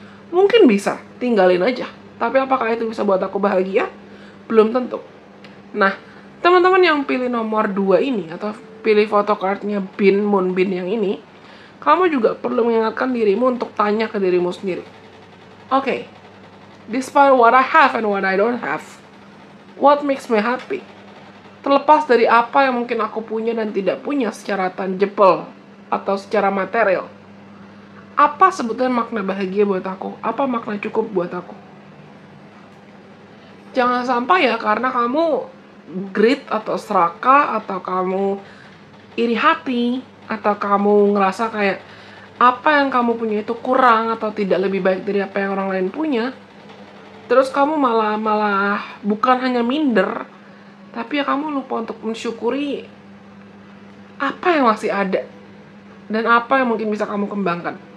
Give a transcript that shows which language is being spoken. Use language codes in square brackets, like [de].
[id] Mungkin bisa, tinggalin aja. Tapi apakah itu bisa buat aku bahagia? Belum tentu. Nah, teman-teman yang pilih nomor 2 ini, atau pilih photocardnya Moonbin yang ini, kamu juga perlu mengingatkan dirimu untuk tanya ke dirimu sendiri. [en] Okay, despite what I have and what I don't have, what makes me happy? [id] Terlepas dari apa yang mungkin aku punya dan tidak punya secara tangible atau secara material, apa sebetulnya makna bahagia buat aku? Apa makna cukup buat aku? Jangan sampai ya karena kamu greed atau serakah, atau kamu iri hati, atau kamu ngerasa kayak apa yang kamu punya itu kurang atau tidak lebih baik dari apa yang orang lain punya, terus kamu malah bukan hanya minder, tapi ya kamu lupa untuk mensyukuri apa yang masih ada dan apa yang mungkin bisa kamu kembangkan.